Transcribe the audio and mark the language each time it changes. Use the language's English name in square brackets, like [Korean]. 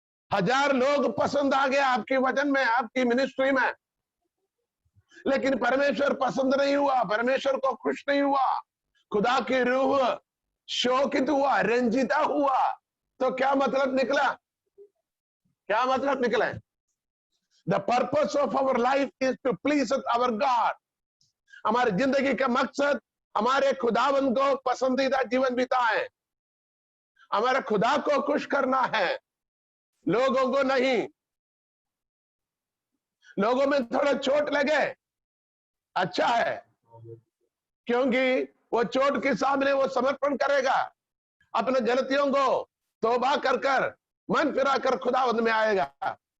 [Hindi] 1000 लोग पसंद आ गया आपके वचन में, आपकी मिनिस्ट्री में, लेकिन परमेश्वर पसंद नहीं हुआ, परमेश्वर को खुश नहीं हुआ, खुदा की रूह शोकित हुआ, रंजिता हुआ, तो क्या मतलब निकला? क्या मतलब निकला? [English] The purpose of our life is to please our God. [Hindi] हमारी जिंदगी का मकसद हमारे खुदावंद को पसंदीदा जीवन बिताएं, हमारे खुदा को खुश करना है, लोगों को नहीं। लोगों में थोड़ा चोट लगे अच्छा है, क्योंकि वो चोट के सामने वो समर्पण करेगा, अपने गलतियों को तौबा कर कर मन फिरा कर खुदावंद में आएगा।